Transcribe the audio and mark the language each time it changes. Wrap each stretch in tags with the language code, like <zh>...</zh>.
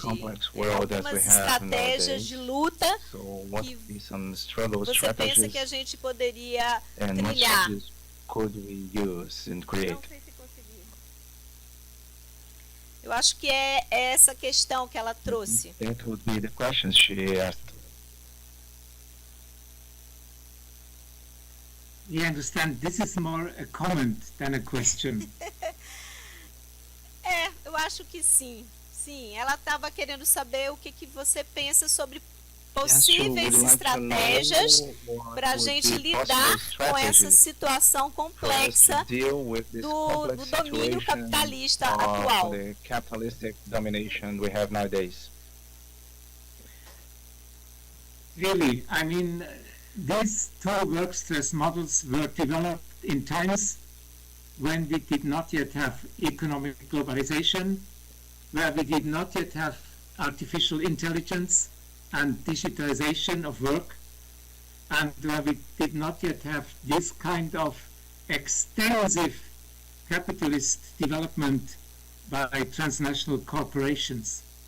<pt>Algumas estratégias de luta que você pensa que a gente poderia trilhar. Não sei se consegui. Eu acho que é essa questão que ela trouxe.</pt> <en>That would be the questions she asked. You understand, this is more a comment than a question.</en> <pt>Eu acho que sim. Sim, ela estava querendo saber o que você pensa sobre possíveis estratégias para a gente lidar com essa situação complexa do domínio capitalista atual.</pt> <en>The capitalistic domination we have nowadays. Really, I mean, these two work stress models were developed in times when we did not yet have economic globalization, where we did not yet have artificial intelligence and digitalization of work, and where we did not yet have this kind of extensive capitalist development by transnational corporations.</en>